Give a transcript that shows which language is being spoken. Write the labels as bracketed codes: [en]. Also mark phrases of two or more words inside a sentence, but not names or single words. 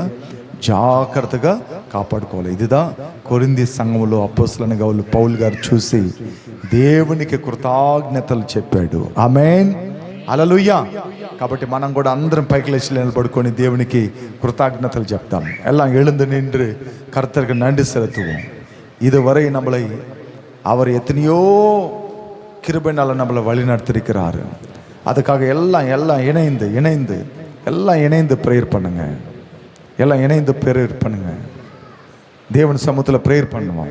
[te] జాగ్రత్తగా కాపాడుకోవాలి. ఇదిదా కొరింథీ సంఘంలో అపోస్తలుడైన పౌలు గారు చూసి దేవునికి కృతజ్ఞతలు చెప్పాడు. ఆమేన్, హల్లెలూయా. కాబట్టి మనం కూడా అందరం పైకి లేచి నిలబడుకొని దేవునికి కృతజ్ఞతలు చెప్తాం. [ta] எல்லாம் எழுந்து நின்று கர்த்தருக்கு நன்றி செலுத்துவோம். இதுவரை நம்மளை அவர் எத்தனையோ கிருபையினால நம்மளை வழி நடத்திருக்கிறாரு. அதுக்காக எல்லாம் இணைந்து ப்ரேயர் பண்ணுங்க. எல்லாம் இணைந்து ப்ரேயர் பண்ணுங்க. தேவன் சமூகத்தில் ப்ரேயர் பண்ணுவோம்.